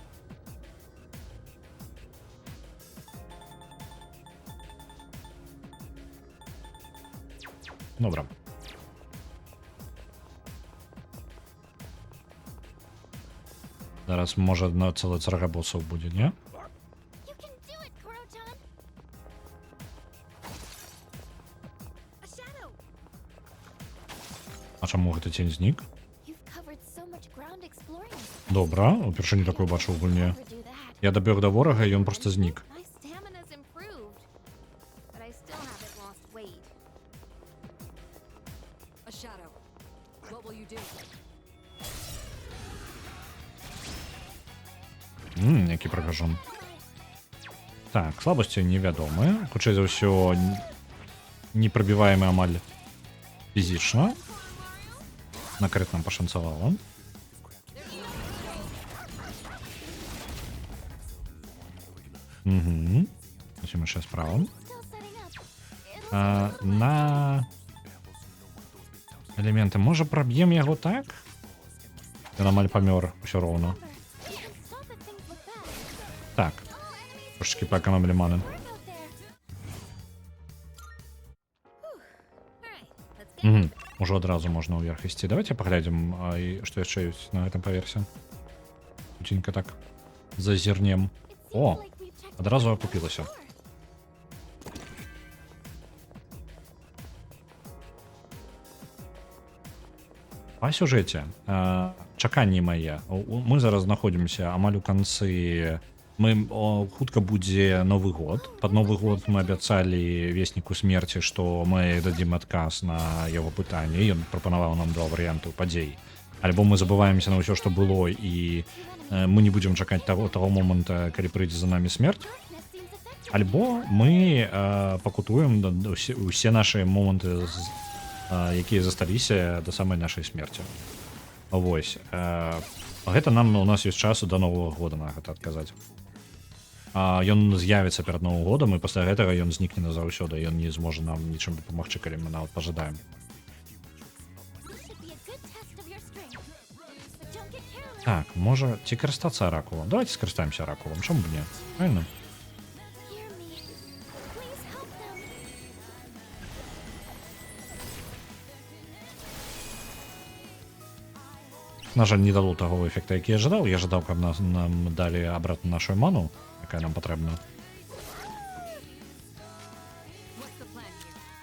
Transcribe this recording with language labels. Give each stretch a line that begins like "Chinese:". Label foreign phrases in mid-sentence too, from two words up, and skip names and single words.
Belarusian: Добра. Зараз можа цэлая царга босаў будзе, не?
English: You can do it, Koro-chan. A shadow.
Belarusian: А чаму гэты цень знік?
English: You've covered so much ground exploring.
Belarusian: Добра, упершыню такое бачу ў гульне.
English: Never do that.
Belarusian: Я дабег да ворага, і ён проста знік.
English: My stamina's improved, but I still haven't lost weight. A shadow. What will you do?
Belarusian: Які прыгажон. Так, слабасці невядомыя. Хутчэй за ўсё непрабіваемы амаль фізічна. Накрыт нам пашанцавала. Усім яшчэ справа.
English: Still setting up. It'll
Belarusian: На элементы можа праб'ем яго так? Ён амаль памёр усё роўна.
English: you can stop if things look bad.
Belarusian: Так, трошечки паэканомілі маны.
English: Out there. All right, let's get
Belarusian: Ужо адразу можна ўверх ісці. Давайте паглядзім, што яшчэ ёсць на гэтым паверсе. Хутенька так зазірнем.
English: It seems
Belarusian: О,
English: like we've checked
Belarusian: адразу
English: the
Belarusian: акупілася.
English: floor.
Belarusian: Па сюжэце, чаканні мае. Мы зараз знаходзімся амаль у канцы. Хутка будзе Новы год. Пад Новы год мы абяцалі весніку смерці, што мы дадзім адказ на яго пытанне. Ён прапанаваў нам два варыянты падзей. Альбо мы забываемся на ўсё, што было, і мы не будзем чакаць таго моманта, калі прыйдзе за намі смерць.
English: Darkness seems effective.
Belarusian: Альбо мы пакутуем усе наши моманты, якія засталіся до самай нашай смерці. Вось. Гэта нам у нас ёсць часу до Нового года на гэта адказаць. Ён з'явіцца перад Новым годам, і пасля гэтага ён знікне назаўсёды, ён не зможа нам нічым дапамагчы, калі мы нават пажадаем.
English: This should be a good test of your strength. But don't get careless.
Belarusian: Так, можа, ці карыстацца аракулам? Давайте скарыстаемся аракулам, чаму б не?
Russian: Правильно?
English: Hear me. Please help them.
Belarusian: На жаль, не дало таго эфекта, які я жадаў. Я жадаў, каб нам далі абратна нашу ману, якая нам патрэбна.
English: What's the plan here?